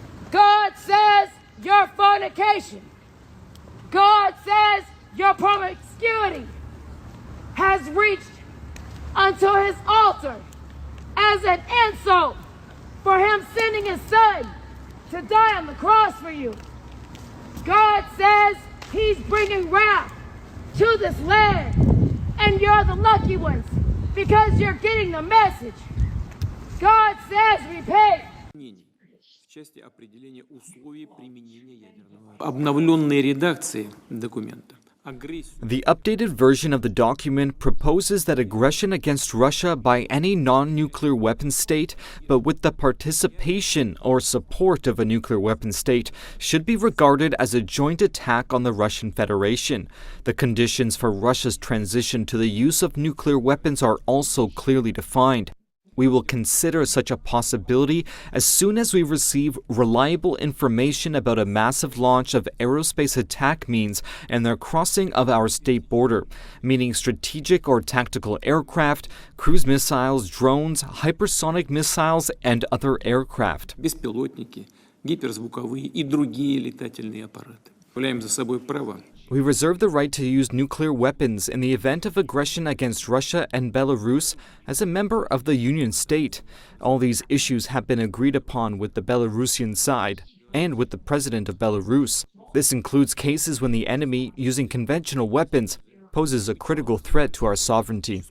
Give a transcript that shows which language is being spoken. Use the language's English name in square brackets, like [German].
[English] God says your fornication. God says your promiscuity has reached unto his altar as an insult for him sending his son to die on the cross for you. God says he's bringing wrath to this land, and you're the lucky ones because you're getting the message. God says repent. [Russian] В части определения условий применения ядерного оружия. Обновленной редакции документа. [English] The updated version of the document proposes that aggression against Russia by any non-nuclear weapon state, but with the participation or support of a nuclear weapon state, should be regarded as a joint attack on the Russian Federation. The conditions for Russia's transition to the use of nuclear weapons are also clearly defined. We will consider such a possibility as soon as we receive reliable information about a massive launch of aerospace attack means and their crossing of our state border, meaning strategic or tactical aircraft, cruise missiles, drones, hypersonic missiles, and other aircraft. [Russian] Беспилотники, гиперзвуковые и другие летательные аппараты. Являем за собой право. [English] We reserve the right to use nuclear weapons in the event of aggression against Russia and Belarus as a member of the Union state. All these issues have been agreed upon with the Belarusian side and with the president of Belarus. This includes cases when the enemy, using conventional weapons, poses a critical threat to our sovereignty.